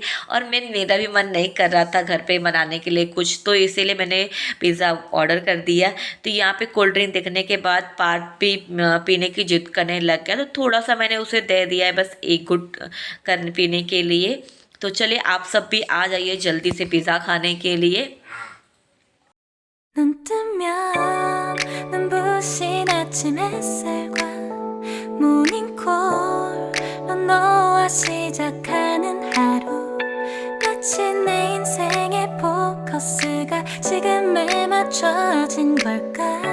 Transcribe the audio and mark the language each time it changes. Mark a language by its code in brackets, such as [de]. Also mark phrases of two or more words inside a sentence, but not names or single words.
[hi] और मेरा भी मन नहीं कर रहा था घर पे बनाने के लिए कुछ, तो इसीलिए मैंने [en] pizza order [hi] कर दिया। तो यहाँ पे [en] cold drink [hi] देखने के बाद पार्ट भी पीने की जिद करने लग गया, तो थोड़ा सा मैंने उसे दे दिया है, बस एक घुट कर पीने के लिए। तो चलिए आप सब भी आ जाइए जल्दी से पिज़्ज़ा खाने के लिए। [ko] 눈 뜨면 눈부신 아침 햇살과 모닝콜로 너와 시작하는 하루, 마치 내 인생의 포커스가 지금에 맞춰진 걸까.